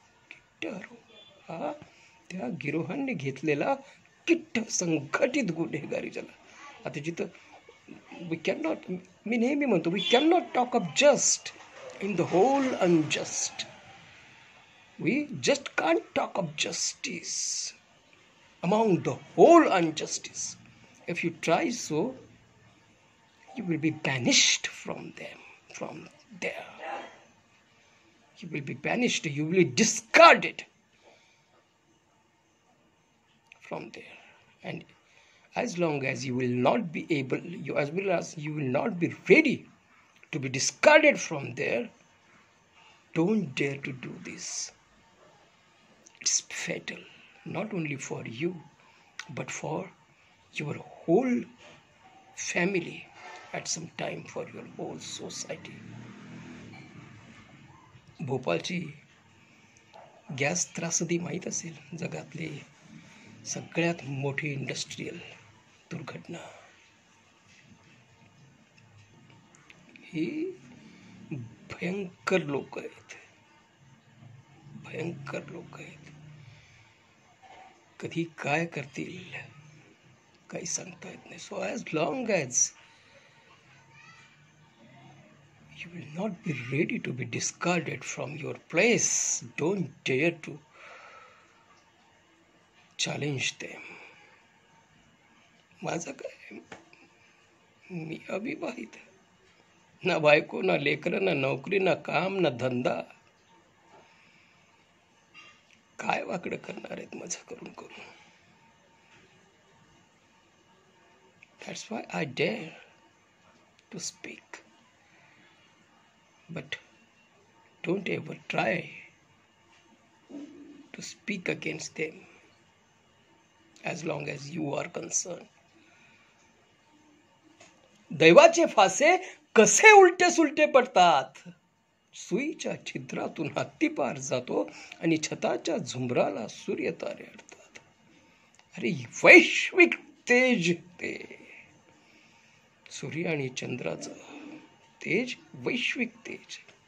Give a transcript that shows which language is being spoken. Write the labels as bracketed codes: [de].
[mr] किट्ट आरोह हा त्या गिरोहांनी घेतलेला किट्ट, संघटित गुन्हेगारी ज्याला. आता जिथं [en] we can not, [mr] मी नेहमी म्हणतो, [en] We can not talk of just in the whole unjust. We just can't talk of justice among the whole injustice. If you try so, you will be banished from them, from there. You will be banished, you will be discarded from there. And as long as you will not be able, as well as you will not be ready to be discarded from there, don't dare to do this. It's fatal, not only for you, but for your whole family, at some time for your whole society. [mr] भोपाळची gas त्रासदी माहीत असेल, जगातले सगळ्यात मोठी industrial दुर्घटना ही भयंकर लोक आहेत, भयंकर लोक आहेत. कधी काय करतील काही सांगता येत नाही. [en] So as long as you will not be ready to be discarded from your place, don't dare to challenge them. [mr] माझं काय, मी अविवाहित, ना बायको, ना लेकरं, ना नोकरी, ना काम, ना धंदा. काय वाकडं करणार आहेत माझं करून करून. [en] That's why I dare to speak. But don't ever try to speak against them as long as you are concerned. [mr] दैवाचे फासे कसे उलटे सुलटे पडतात. सुईच्या छिद्रातून हत्ती पार जातो आणि छताच्या झुंबराला सूर्य तारे अडतात. अरे वैश्विक तेज ते, सूर्य आणि चंद्राचं तेज, वैश्विक तेज.